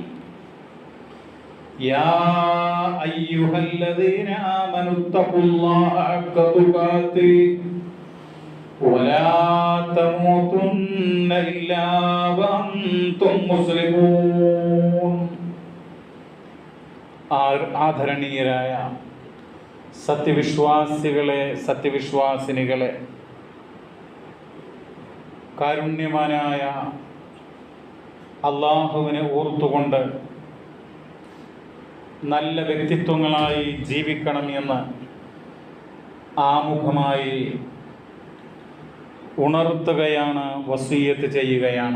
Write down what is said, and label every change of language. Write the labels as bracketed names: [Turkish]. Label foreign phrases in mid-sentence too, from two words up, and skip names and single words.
[Arabic] يا أيها الذين آمنوا اتقوا الله حق تقاته ولا تموتن إلا وأنتم مسلمون. [Malayalam] ആദരണീയരായ സത്യവിശ്വാസികളെ, സത്യവിശ്വാസിനികളെ, കാരുണ്യവാനായ അള്ളാഹുവിനെ ഓർത്തുകൊണ്ട് നല്ല വ്യക്തിത്വങ്ങളായി ജീവിക്കണം എന്ന് ആമുഖമായി ഉണർത്തുകയാണ്, വസിയ്യത്ത് ചെയ്യുകയാണ്.